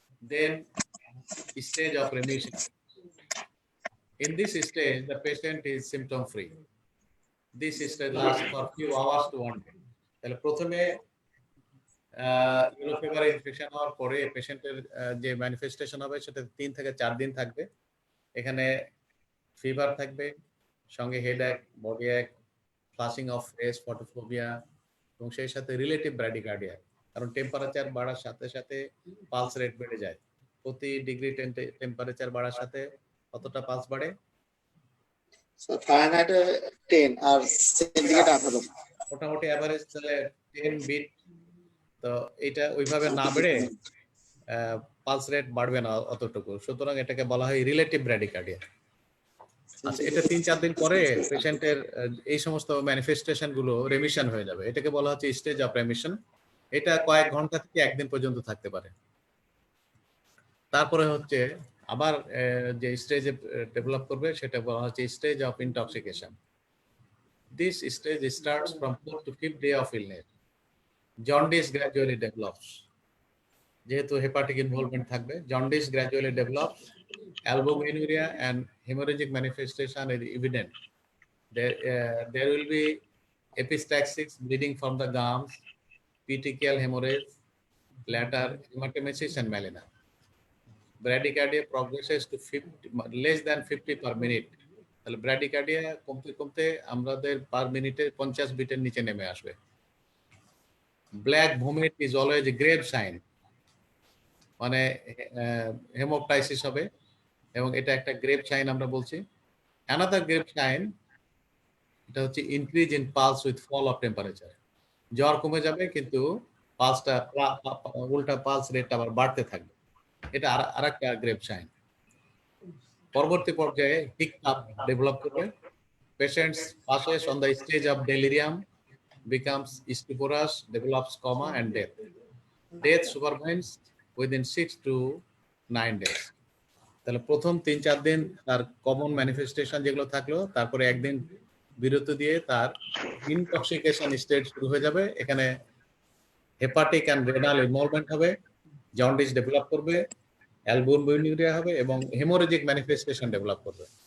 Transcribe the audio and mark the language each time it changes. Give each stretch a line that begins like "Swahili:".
English: Then stage of remission. In this stage, the patient is symptom free. This stage lasts for few hours to 1 day.
Bangla: তাহলে প্রথমে yellow fever infection হওয়ার পরে পেশেন্টের যে manifestation হবে সেটা 3 থেকে 4 দিন থাকবে। এখানে ফিভার থাকবে, সঙ্গে হেডএক, বডি এক, ফ্লাশিং অফ ফেস, ফটোফোবিয়া এবং সেই সাথে রিলেটিভ ব্র্যাডিকার্ডিয়া। কারণ টেম্পারেচার বাড়ার সাথে সাথে পালস রেট বেড়ে যায়। প্রতি ডিগ্রি টেম্পারেচার বাড়ার সাথে কতটা পালস বাড়ে? ফারেনহাইটে 10 আর সেন্টিগ্রেড 18। মোটামুটি এভারেজ তাহলে 10 বিট। তো এটা ওইভাবে না বেড়ে পালস রেট বাড়বে না অতটুকু, সুতরাং এটাকে বলা হয় রিলেটিভ ব্র্যাডিকার্ডিয়া। আচ্ছা, এটা 3-4 দিন পরে পেশেন্টের এই সমস্ত ম্যানিফেস্টেশন গুলো রেমিশন হয়ে যাবে। এটাকে বলা হচ্ছে স্টেজ অফ রেমিশন। এটা কয়েক ঘন্টা থেকে 1 দিন পর্যন্ত থাকতে পারে। তারপরে হচ্ছে আবার যে স্টেজে ডেভেলপ করবে সেটা বলা হচ্ছে stage of intoxication.
English: This stage starts from 4th to 5th day of illness. Jaundice gradually develops.
Bangla: যেহেতু হেপাটিক ইনভলভমেন্ট থাকবে,
English: Jaundice gradually develops, albuminuria and hemorrhagic manifestation is evident. There will be epistaxis, bleeding from the gums, petechial hemorrhage, bladder, hematemesis and melena. Bradycardia progresses to less than 50 per minute.
Bangla: তাহলে bradycardia কমতে কমতে আমাদের পার মিনিটে 50 বিটের নিচে নেমে আসবে।
English: black vomit is always a grave sign,
Bangla: মানে হেমোপটাইসিস হবে এবং এটা একটা গ্রেভ সাইন আমরা বলছি।
English: another grave sign
Bangla: এটা হচ্ছে
English: Increase in pulse with fall of temperature.
Bangla: জ্বর কমে যাবে কিন্তু পালসটা উল্টা পালস রেটটা আবার বাড়তে থাকবে। এটা আরেকটা গ্রেভ সাইন। পরবর্তী পর্যায়ে হিকআপ ডেভেলপ করবে।
English: Patients passes on the stage of delirium, becomes stuporous, develops coma and death. Death supervenes within 6 to 9 days.
Bangla: তাহলে প্রথম 3-4 দিন তার কমন ম্যানিফেস্টেশন যেগুলো থাকলো, তারপরে একদিন বিরতি দিয়ে তার ইনটক্সিকেশন স্টেজ শুরু হয়ে যাবে। এখানে হেপাটিক অ্যান্ড রেনাল ইনভলভমেন্ট হবে, জন্ডিস ডেভেলপ করবে, অ্যালবুমিনুরিয়া হবে এবং হেমোরেজিক ম্যানিফেস্টেশন ডেভেলপ করবে।